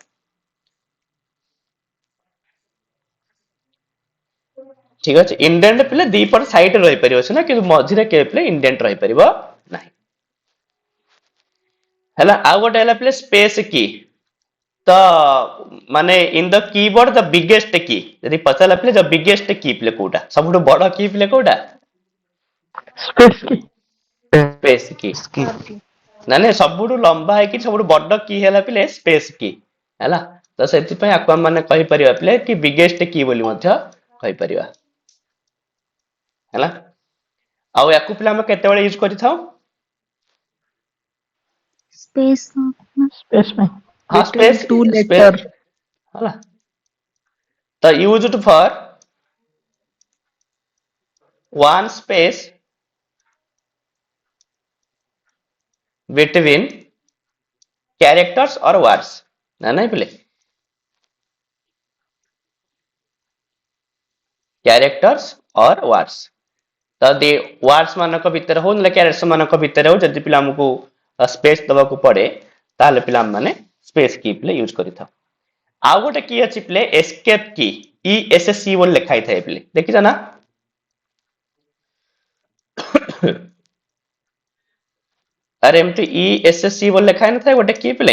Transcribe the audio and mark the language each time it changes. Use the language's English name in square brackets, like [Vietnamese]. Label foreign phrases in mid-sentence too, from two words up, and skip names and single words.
[Odia] ଠିକ ଅଛି, ଇଣ୍ଡେଣ୍ଟ ପିଲେ ଦି ପଟ ସାଇଡ ରହିପାରିବ ସିନା, କିନ୍ତୁ ମଝିରେ କେବେ ପିଲେ ଇଣ୍ଡେଣ୍ଟ ରହିପାରିବ ନାହିଁ ହେଲା। ଆଉ ଗୋଟେ ହେଲା ପିଲେ [English] space key. [Odia] ତ ମାନେ [English] in the keyboard the biggest key, [Odia] ଯଦି ପଚାରିଲା ପିଲେ [English] the biggest key [Odia] ପିଲେ କୋଉଟା, ସବୁଠୁ ବଡ କି ପିଲେ କୋଉଟା? [English] Space key. space key. [Odia] ମାନେ ସବୁଠୁ ଲମ୍ବା ହେଇକି ସବୁଠୁ ବଡ କି ହେଲା ପିଲେ [English] space key [Odia] ହେଲା। ତ ସେଥିପାଇଁ ଆକୁ ଆମେ ମାନେ କହିପାରିବା ପିଲେ କି [English] biggest key [Odia] ବୋଲି ମଧ୍ୟ କହିପାରିବା ହେଲା। ଆଉ ୟାକୁ ପିଲେ ଆମେ କେତେବେଳେ ୟୁଜ କରିଥାଉ? [English] Space. [Odia] Space ପାଇଁ। [English] ହଁ space space [Odia] ହେଲା। ତ [English] used for one space between characters or words, [Odia] ନା ନାଇଁ ପିଲେ? [English] characters or words, [Odia] ତ [English] ଦି words [Odia] ମାନଙ୍କ ଭିତରେ ହଉ ନହେଲେ characters ମାନଙ୍କ ଭିତରେ ହଉ, ଯଦି ପିଲା ଆମକୁ ସ୍ପେସ ଦବାକୁ ପଡେ ତାହେଲେ ପିଲା ମାନେ [English] space key [Odia] ପିଲେ ୟୁଜ କରିଥାଉ। ଆଉ ଗୋଟେ କି ଅଛି ପିଲେ [English] escape key, [Odia] ESC ବୋଲି ଲେଖା ହେଇଥାଏ ପିଲେ, ଦେଖିଛ ନା? ଆରେ ଏମିତି ESC ବୋଲି ଲେଖା ହେଇନଥାଏ ଗୋଟେ କି ପିଲେ?